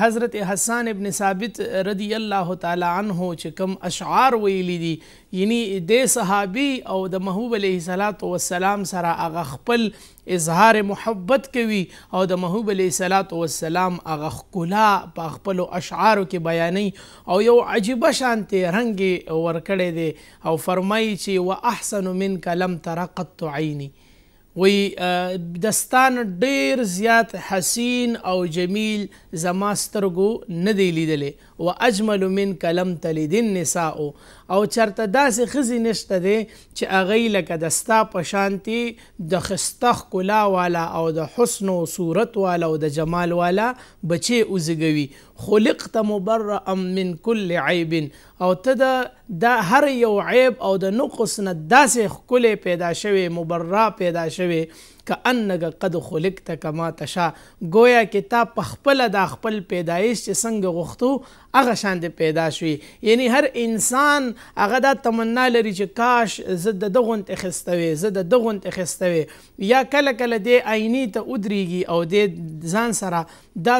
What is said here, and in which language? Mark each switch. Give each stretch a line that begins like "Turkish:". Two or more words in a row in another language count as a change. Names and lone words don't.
Pashto: حضرت حسان ابن ثابت
Arabic: رضی الله تعالی عنه
Pashto: چې کوم اشعار ویلی دي یعنی د صحابي او د محبوب
Arabic: علیه الصلاة والسلام
Pashto: سره هغه خپل اظهار محبت کوي او د محبوب
Arabic: علیه الصلاة والسلام
Pashto: هغه ښکلا په خپلو اشعارو کې بیانوي او یو عجیبه شانتې رنګ یې ورکړی دی او فرمایي چې
Arabic: و احسن منک لم تر قط عیني وی
Pashto: دستان ډیر زیات حسین او جمیل زما سترګو نه دی لیدلی
Arabic: و اجمل منک لم تلد النساء
Pashto: او چرته داسې ښځې نشته دی چې هغوی لکه د ستا په شانتې د ښایسته ښکلا والا او د حسن و صورت والا او د جمال والا بچې وزیږوي.
Arabic: خلقت مبرأ من کل عیب
Pashto: او ته د هر یو عیب او د نقص نه داسې ښکلی پیدا شوی مبرأ پیدا شوی
Arabic: کأنک قد خلقت کما تشاء
Pashto: گویا کې تا په خپله دا خپل پیدایش چې څنګه غوښتو هغه شانتې پیدا شوي. یعنی هر انسان هغه دا تمنا لري چې کاش زه د ده غوندې ښایسته وې زه د ده غوندې ښایسته وې یا کله کله دې آینې ته ودرېږي او دې ځان سره دا